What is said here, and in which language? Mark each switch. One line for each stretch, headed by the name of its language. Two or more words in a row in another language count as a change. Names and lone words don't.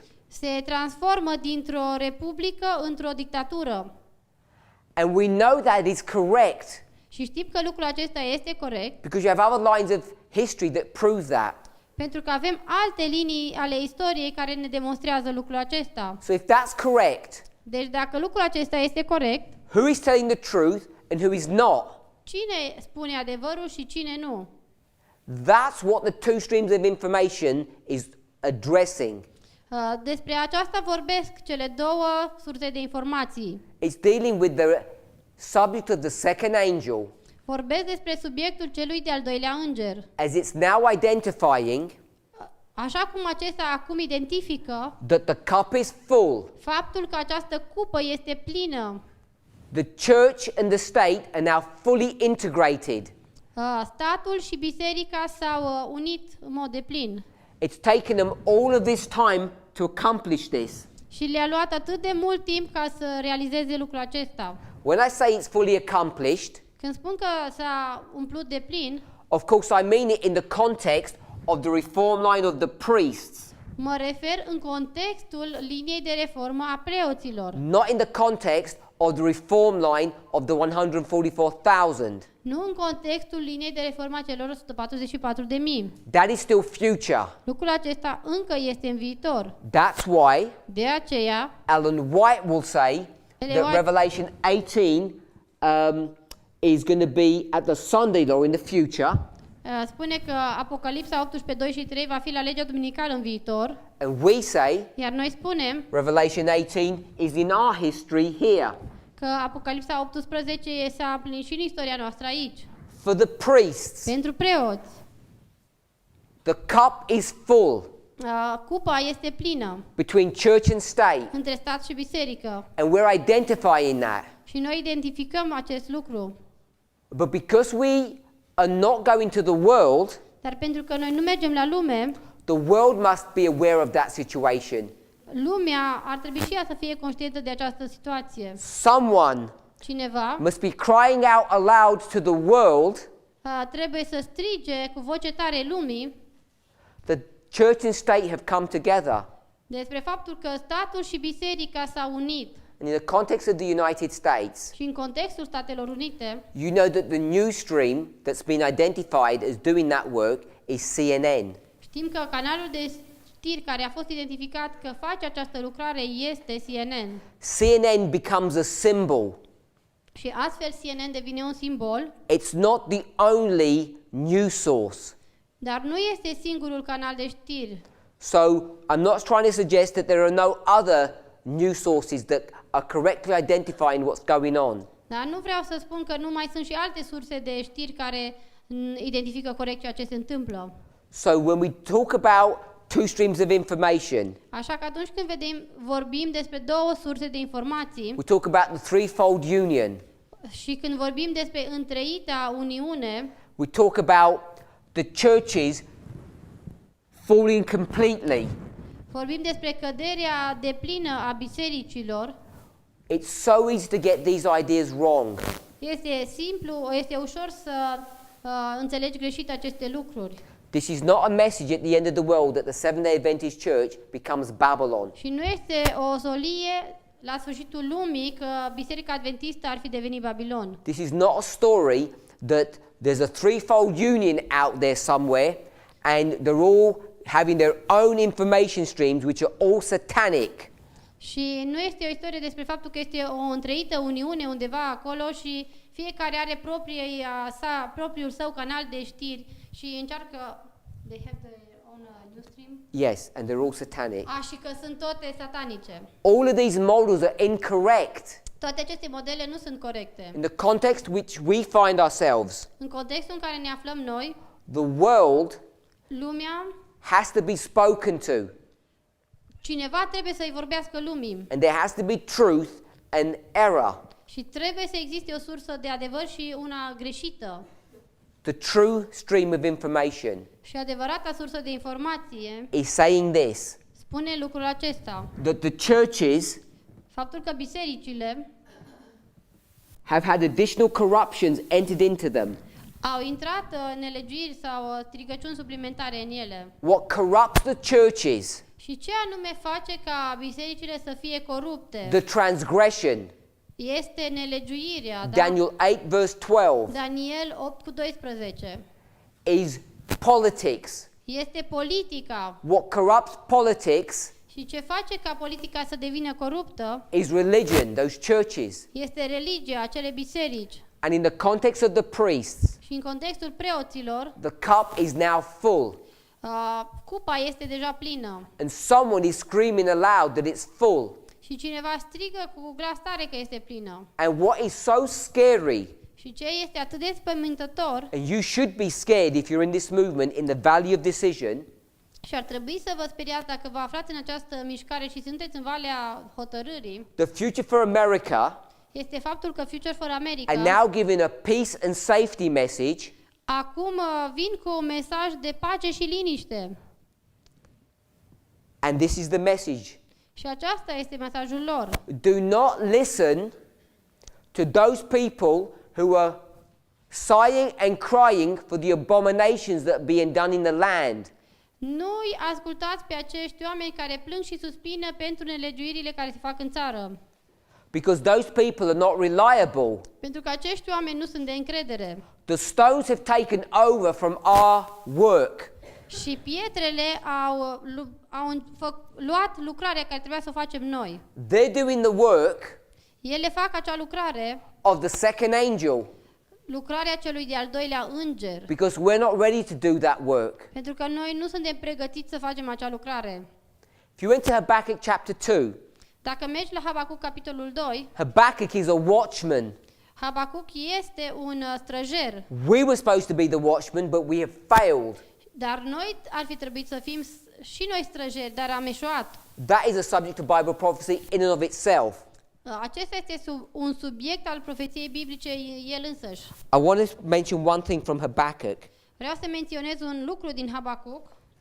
Romanian: se transformă dintr-o republică într-o dictatură.
English: And we know that is correct
Romanian: Și știm că lucrul acesta este corect,
English: because you have other lines of history that prove that.
Romanian: pentru că avem alte linii ale istoriei care ne demonstrează lucrul acesta.
English: So if that's correct,
Romanian: Deci dacă lucrul acesta este corect,
English: who is telling the truth and who is not?
Romanian: cine spune adevărul și cine nu?
English: That's what the two streams of information is addressing.
Romanian: Despre aceasta vorbesc cele două surse de informații.
English: It's dealing with the subject of the second angel,
Romanian: Vorbesc despre subiectul celui de-al doilea înger.
English: as it's now identifying
Romanian: Așa cum acesta acum identifică
English: that the cup is full.
Romanian: faptul că această cupă este plină.
English: The church and the state are now fully integrated.
Romanian: Statul și biserica s-au unit în mod deplin.
English: It's taken them all of this time to accomplish this.
Romanian: Și le-a luat atât de mult timp ca să realizeze lucrul acesta.
English: When I say it's fully accomplished,
Romanian: Când spun că s-a umplut de plin,
English: of course I mean it in the context of the reform line of the priests,
Romanian: mă refer în contextul liniei de reformă a preoților,
English: not in the context of the reform line of the 144,000.
Romanian: nu în contextul liniei de reformă a celor 144.000.
English: That is still future.
Romanian: Lucrul acesta încă este în viitor.
English: That's why
Romanian: De aceea,
English: Ellen White will say
Romanian: Ellen
English: that
Romanian: White-
English: Revelation 18 is going to be at the Sunday law in the future,
Romanian: spune că Apocalipsa 18, 2 și 3 va fi la legea duminicală în viitor,
English: and we say
Romanian: iar noi spunem
English: Revelation 18 is in our history here.
Romanian: că Apocalipsa 18 s-a împlinit și în istoria noastră aici.
English: For the priests,
Romanian: Pentru preoți,
English: the cup is full.
Romanian: Cupa este plină
English: between church and state.
Romanian: între stat și biserică.
English: And we're identifying that.
Romanian: Și noi identificăm acest lucru.
English: But because we are not going to the world,
Romanian: Dar pentru că noi nu mergem la lume,
English: the world must be aware of that situation.
Romanian: lumea ar trebui și ea să fie conștientă de această situație.
English: Someone
Romanian: Cineva
English: must be crying out aloud to the world
Romanian: trebuie să strige cu voce tare lumii
English: that church and state have come together.
Romanian: despre faptul că statul și biserica s-au unit.
English: And in the context of the United States,
Romanian: Și în contextul Statelor Unite,
English: you know that the news stream that's been identified as doing that work is CNN.
Romanian: știm că canalul de știri care a fost identificat că face această lucrare este CNN.
English: CNN becomes a symbol.
Romanian: Și astfel CNN devine un simbol,
English: It's not the only news source.
Romanian: dar nu este singurul canal de știri.
English: So I'm not trying to suggest that there are no other news sources that are correctly identifying what's going on.
Romanian: Dar nu vreau să spun că nu mai sunt și alte surse de știri care identifică corect ceea ce se întâmplă.
English: So when we talk about two streams of information,
Romanian: Așa că atunci când vorbim despre două surse de informații
English: we talk about the threefold union.
Romanian: și când vorbim despre întreita uniune,
English: We talk about the churches falling completely.
Romanian: vorbim despre căderea deplină a bisericilor.
English: It's so easy to get these ideas wrong.
Romanian: Este simplu, este ușor să înțelegi greșit aceste lucruri.
English: This is not a message at the end of the world that the Seventh-day Adventist Church becomes Babylon.
Romanian: Și nu este o solie la sfârșitul lumii că Biserica Adventistă ar fi devenit Babilon.
English: This is not a story that there's a threefold union out there somewhere and they're all having their own information streams which are all satanic.
Romanian: Și nu este o istorie despre faptul că este o întreită uniune undeva acolo și fiecare are propriul său canal de știri și încearcă
English: they have their own news stream. Yes, and they're all satanic.
Romanian: Și că sunt toate satanice.
English: All of these models are incorrect
Romanian: Toate aceste modele nu sunt corecte.
English: in the context which we find ourselves.
Romanian: În contextul în care ne aflăm noi,
English: The world
Romanian: lumea,
English: has to be spoken to,
Romanian: cineva trebuie să-i vorbească lumii
English: and there has to be truth and error.
Romanian: și trebuie să existe o sursă de adevăr și una greșită.
English: The true stream of information
Romanian: Și adevărata sursă de informație
English: is saying this,
Romanian: spune lucrul acesta,
English: that the churches
Romanian: faptul că bisericile
English: have had additional corruptions entered into them.
Romanian: au intrat nelegiuiri sau stricăciuni suplimentare în ele.
English: What corrupts the churches,
Romanian: Și ce anume face ca bisericile să fie corupte?
English: the transgression.
Romanian: Este nelegiuirea, da?
English: Daniel 8 verse 12
Romanian: Daniel 8:12.
English: is politics.
Romanian: Este politica.
English: What corrupts politics
Romanian: Și ce face ca politica să devină coruptă
English: is religion, those churches.
Romanian: este religia, acele biserici.
English: And in the context of the priests,
Romanian: Și în contextul preoților,
English: the cup is now full.
Romanian: cupa este deja plină.
English: And someone is screaming aloud that it's full.
Romanian: Și cineva strigă cu glas tare că este plină.
English: And what is so scary,
Romanian: Și ce este atât de spăimântător,
English: and you should be scared if you're in this movement in the valley of decision,
Romanian: și ar trebui să vă speriați dacă vă aflați în această mișcare și sunteți în Valea Hotărârii,
English: the Future for America
Romanian: este faptul că Future for
English: are
Romanian: America
English: now giving a peace and safety message
Romanian: acum vin cu un mesaj de pace și liniște.
English: and this is the message.
Romanian: Și aceasta este mesajul lor.
English: Do not listen to those people who are sighing and crying for the abominations that are being done in the land.
Romanian: Nu-i ascultați pe acești oameni care plâng și suspină pentru nelegiuirile care se fac în țară.
English: Because those people are not reliable.
Romanian: Pentru că acești oameni nu sunt de încredere.
English: The stones have taken over from our work.
Romanian: Și pietrele au luat lucrarea care trebuia să o facem noi.
English: They're doing the work
Romanian: Ele fac acea lucrare,
English: of the second angel
Romanian: lucrarea celui de-al doilea înger.
English: because we're not ready to do that work.
Romanian: Pentru că noi nu suntem pregătiți să facem acea lucrare.
English: If you went to Habakkuk chapter 2,
Romanian: Dacă mergi la Habacuc capitolul 2,
English: Habakkuk is a watchman.
Romanian: Habacuc este un străjer,
English: We were supposed to be the watchman, but we have failed.
Romanian: dar noi ar fi trebuit să fim și noi străjeri, dar am eșuat.
English: That is a subject of Bible prophecy in and of itself.
Romanian: Acesta este un subiect al profeției biblice el însăși.
English: I want to mention one thing from Habakkuk.
Romanian: Vreau să menționez un lucru din Habacuc,